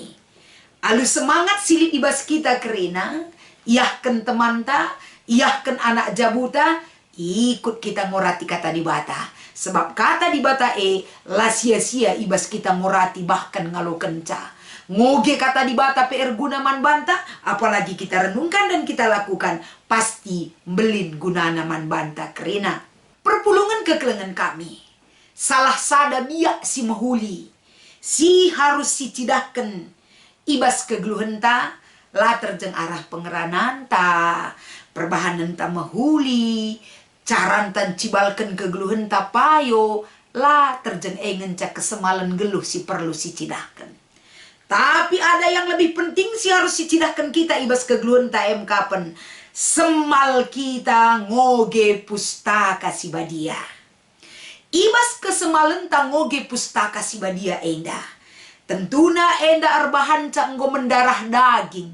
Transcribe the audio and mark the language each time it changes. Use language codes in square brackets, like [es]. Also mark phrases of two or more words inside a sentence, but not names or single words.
[btx] Alu semangat silit ibas kita kerina, iyahken temanta, iyahken anak jabuta, ikut kita ngorati kata di bata. Sebab kata di bata la sia-sia ibas kita ngorati bahkan ngalo kenca. Ngoge kata di bata PR guna man banta, [id] apalagi kita renungkan dan kita lakukan, [btx] pasti belin gunana man banta kerina. Perpulungan kekelengan kami. Salah sada biak si mahuli. Si harus si cidahkan. Ibas kegeluhan ta. La terjeng arah pengeranan ta. Perbahanan ta mahuli. Carantan cibalkan kegeluhan ta payo. La terjeng ngencak kesemalan geluh si perlu si cidahkan. [id] Tapi ada yang lebih penting [btx] si harus si cidahkan kita ibas kegeluhan ta kapen. Semal kita ngoge pustaka si badia. Ibas kesemalan ta ngoge pustaka si badia enda. Tentuna enda arbahan ca enggo mendarah daging.